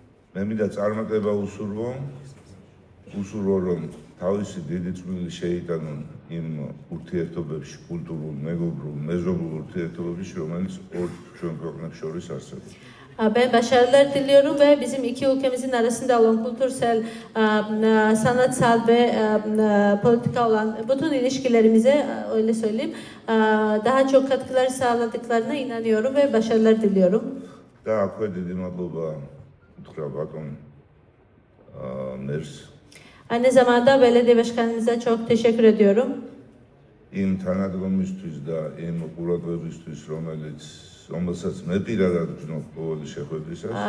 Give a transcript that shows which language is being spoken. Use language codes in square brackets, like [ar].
[ka] მე მინდა წარმატება უსურვო რომ თავისი დიდი წვლილი შეიტანონ იმ ურთიერთობებში, კულტურულ, მეგობრულ, მეზობლურ ურთიერთობებში, რომელიც ორ ჩვენ ქვეყნებს შორის არსებობს. [tr] Ben başarılar diliyorum ve bizim iki ülkemizin arasında olan kültürsel, sanatsal ve politika olan bütün ilişkilerimize öyle söyleyeyim daha çok katkılar sağladıklarına inanıyorum ve başarılar diliyorum. [ka] და აქვე დიდი მადლობა უთხრა ბატონ მერს. [tr] Aynı zamanda belediye başkanımıza çok teşekkür ediyorum. [ka] იმ თანადგომისთვის და იმ ყურადღებისთვის, რომელსაც მე პირადად ვგზნობ ყოველი შეხვედრისას.